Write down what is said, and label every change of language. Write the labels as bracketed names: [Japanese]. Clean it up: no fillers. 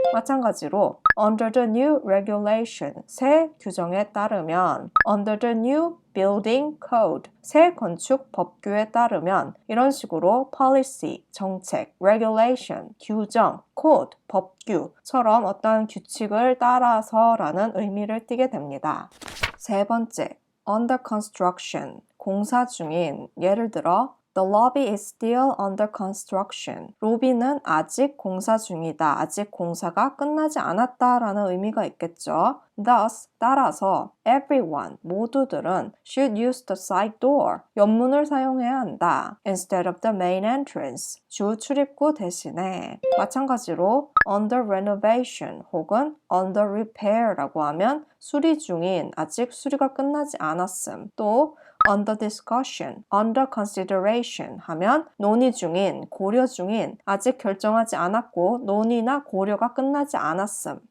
[Korean] 마찬가지로 [English] under the new regulation, [Korean] 새 규정에 따르면 [English] under the new building code, [Korean] 새 건축 법규에 따르면 이런 식으로 policy, 정책, regulation, 규정, code, 법규처럼 어떤 규칙을 따라서라는 의미를 띠게 됩니다. 세 번째, [English] under construction, [Korean] 공사 중인, 예를 들어 [English] The lobby is still under construction. [Korean] 로비는 아직 공사 중이다. 아직 공사가 끝나지 않았다라는 의미가 있겠죠. [English] Thus, [Korean] 따라서 [English] everyone, [Korean] 모두들은 [English] should use the side door. [Korean] 옆문을 사용해야 한다. [English] Instead of the main entrance. [Korean] 주 출입구 대신에. 마찬가지로 [English] under renovation [Korean] 혹은 [English] under repair [Korean] 라고 하면 수리 중인, 아직 수리가 끝나지 않았음. 또 [English] under discussion, under consideration [Korean] 하면 논의 중인, 고려 중인, 아직 결정하지 않았고 논의나 고려가 끝나지 않았음.